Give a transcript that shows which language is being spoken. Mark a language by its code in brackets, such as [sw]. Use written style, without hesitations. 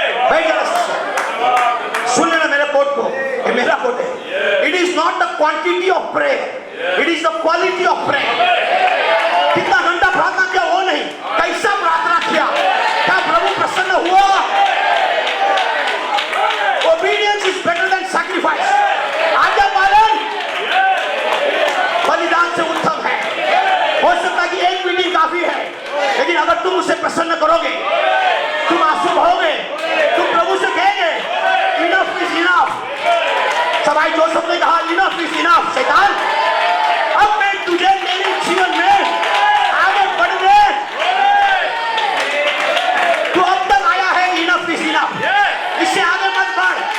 [hi] भाई जाना, सुन लेना मेरे कोट को, ये मेरा कोट है। [en] It is not the quantity of prayer, it is the quality of prayer. [hi] कितना घंटा प्रार्थना किया वो नहीं, कैसा प्रार्थना किया, क्या प्रभु प्रसन्न हुआ? [en] Obedience is better than sacrifice। [hi] आज्ञा पालन बलिदान से उत्तम है। हो सकता है कि एक मीटिंग काफी है, लेकिन अगर तुम उसे प्रसन्न करोगे, तुम आंसू बहोगे, तुम प्रभु से कहेंगे [en] Enough is enough. [hi] सभाई जोसेफ ने कहा [en] Enough is enough. [hi] शैतान, अब मैं तुझे मेरे जीवन में आगे बढ़ने, तू अब तक आया है, इनफ इज इनफ, इससे आगे मत बढ़।